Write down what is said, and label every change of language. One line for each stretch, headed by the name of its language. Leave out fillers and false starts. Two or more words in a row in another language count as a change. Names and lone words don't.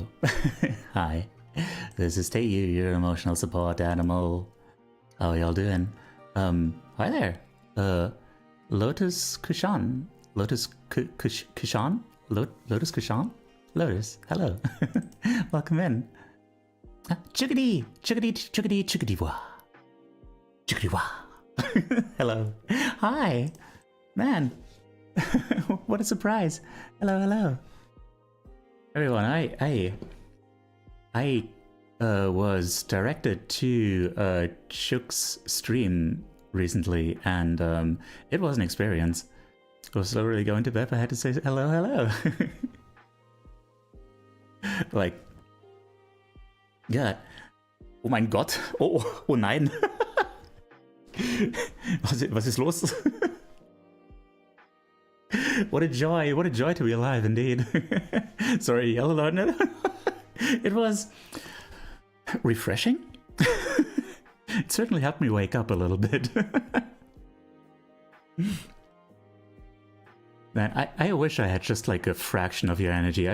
English: Hi. This is Tayu, your emotional support animal. How are y'all doing? Hi there. Lotus Kushan. Lotus Kushan? Lotus Kushan? Lotus, hello. Welcome in. Chickadee! Chickadee, chickadee, chickadee wah. Chickadee wah. Hello. Hi. Man. What a surprise. Hello, hello. Everyone, I was directed to Shook's stream recently, and it was an experience. I was slowly going to bed, but I had to say hello, hello. Like, yeah.
German: Oh mein Gott. Oh nein. Was ist los?
English: What a joy to be alive, indeed. Sorry, yell a lot. No. It was refreshing. It certainly helped me wake up a little bit. Man, I wish I had just like a fraction of your energy.